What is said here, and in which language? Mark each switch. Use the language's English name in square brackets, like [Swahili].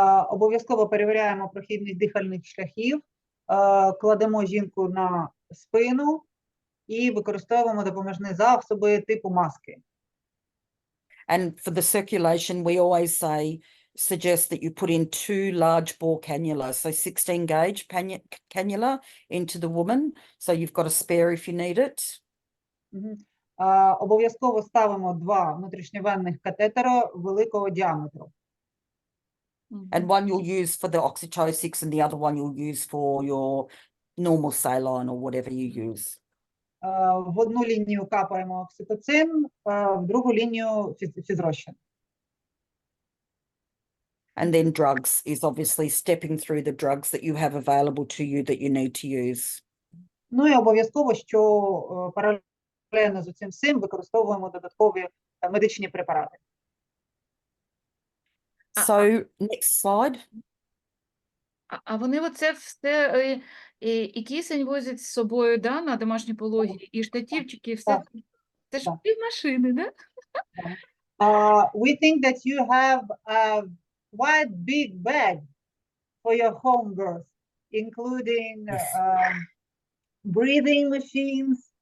[Ukrainian] Обов'язково перевіряємо прохідність дихальних шляхів, кладемо жінку на спину і використовуємо допоміжні засоби типу маски. [English] And for the circulation, we always suggest that you put in 2 large bore cannula, so 16 gauge cannula into the woman, so you've got a spare if you need it. [Ukrainian] Обов'язково ставимо 2 внутрішньовенних катетера великого діаметру. [English] And one you'll use for the oxytocin and the other one you'll use for your normal saline or whatever you use. [Ukrainian] В одну лінію капаємо окситоцин, в другу лінію фізрозчин. [English] And then drugs is obviously stepping through the drugs that you have available to you that you need to use. [Ukrainian] Ну і обов'язково, що паралельно з цим всім використовуємо додаткові медичні препарати. [English] So, next slide. [Ukrainian] А вони оце все, і кисень возять з собою, да, на домашні пологи, і штативчики, і все. Це ж півмашини, да? [English] We think that you have a quite big bag for your home birth, including breathing machines.